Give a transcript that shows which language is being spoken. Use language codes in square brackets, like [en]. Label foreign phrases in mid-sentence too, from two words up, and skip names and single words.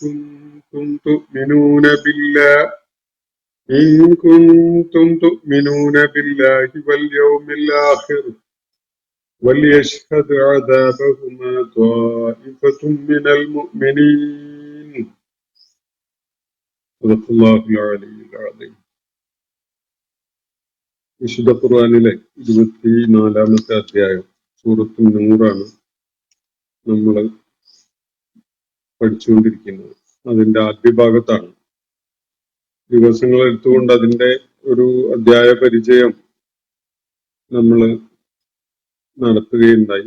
[ar] كنتم تؤمنون بالله واليوم الآخر وليشهد عذابهما طائفة من المؤمنين. صدق الله العلي العظيم. [ml] വിശുദ്ധ ഖുർആനിലെ 24-ാമത്തെ അധ്യായം സൂറത്തുൻ നൂറാണ് നമ്മൾ പഠിച്ചുകൊണ്ടിരിക്കുന്നത്. അതിന്റെ ആദ്യ ഭാഗത്താണ്. ദിവസങ്ങൾ എടുത്തുകൊണ്ട് അതിന്റെ ഒരു അധ്യായ പരിചയം നമ്മൾ നടത്തുകയുണ്ടായി.